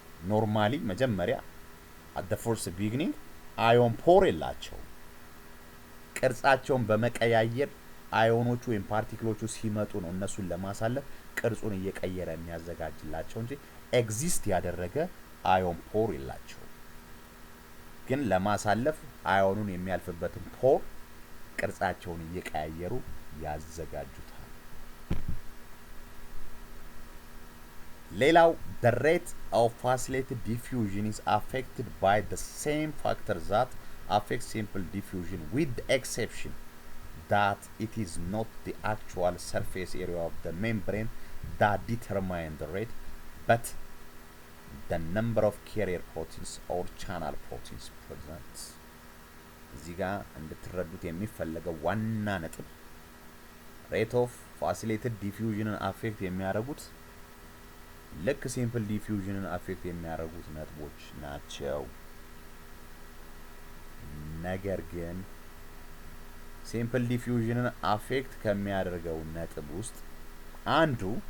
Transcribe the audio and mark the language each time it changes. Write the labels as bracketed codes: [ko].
[am] ኖርማሊ መጀመሪያ [en] at the first beginning [am] ion pore የላቸው ቅርጻቸውን በመቀያየር አዮኖቹ ወይም ፓርቲክሎቹ ሲመጡ ነው እነሱን ለማሳለፍ ቅርጹን እየቀየረ የሚያዘጋጅላቸው እንጂ ኤግዚስት ያደረገ ion pore የላቸው ግን ለማሳለፍ አዮኑን የሚያልፍበትን ፖር ቅርጻቸውን እየቀያየሩ ያዘጋጁታል። ሌላው [en] the rate of facilitated diffusion is affected by the same factor that affects simple diffusion with the exception that it is not the actual surface area of the membrane that determine the rate but the number of carrier proteins or channel proteins present. [am] እዚህ ጋር እንድትረዱት የሚፈለገው ዋና ነጥብ [en] rate of facilitated diffusion [am] አፌክት የሚያደርጉት ልክ ሲምፕል ዲፊውዥንን አፌክት የሚያደርጉት ነጥቦች ናቸው። ነገር ግን ሲምፕል ዲፊውዥንን አፌክት ከሚያደርገው ነጥብ ውስጥ አንዱ